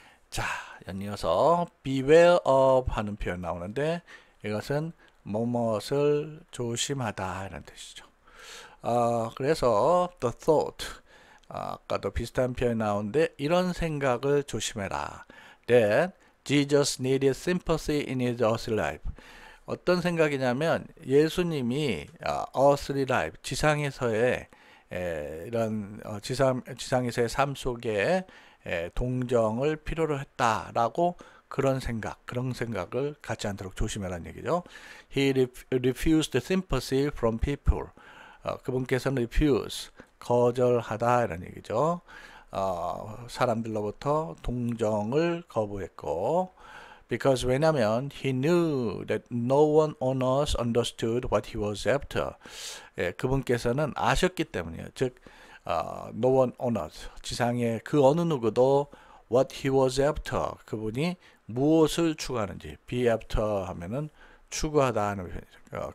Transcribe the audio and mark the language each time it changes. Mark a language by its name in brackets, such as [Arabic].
[Korean] 자, 연이어서 beware of 하는 표현 나오는데 이것은 무엇을 조심하다 이런 뜻이죠. 그래서 the thought 아까도 비슷한 표현 나오는데 이런 생각을 조심해라. [English] That Jesus needed sympathy in his earthly life. [Korean] 어떤 생각이냐면 예수님이 earthly life 지상에서의 이런 지상에서의 삶 속에 동정을 필요로 했다라고 그런 생각을 갖지 않도록 조심하라는 얘기죠. [English] He refused sympathy from people. [Korean] 그분께서는 refuse 거절하다 이런 얘기죠. 사람들로부터 동정을 거부했고 [English] because 왜냐면 he knew that no one on earth understood what he was after. [Korean] 그분께서는 아셨기 때문이에요. 즉 [English] no one on earth [Korean] 지상에 그 어느 누구도 [English] what he was after [Korean] 그분이 무엇을 추구하는지 be after 하면은 추구하다 하는 표현이죠.